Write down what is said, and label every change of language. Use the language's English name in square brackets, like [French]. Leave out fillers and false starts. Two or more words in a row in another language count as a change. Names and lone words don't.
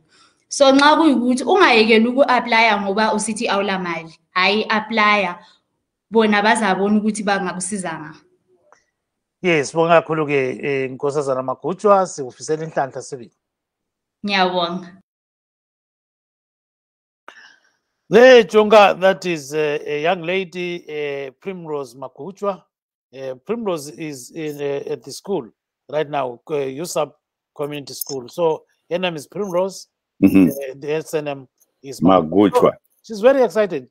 [North Ndebele] So nxa kuyikuthi ungayekela uku-applya ngoba usithi awula mali, hayi applya bona bazabona ukuthi bangakusizanga. Yes, bonga kakhulu ke Nkosazana Magutshwa, sikufisela inhlanhla sibili. Ngiyabonga. Le Jonga, [English] that is a young lady, Primrose Magutshwa. Primrose is in at the school right now, USAP Community School. So her name is Primrose. The SNM is Magutshwa. She's very excited.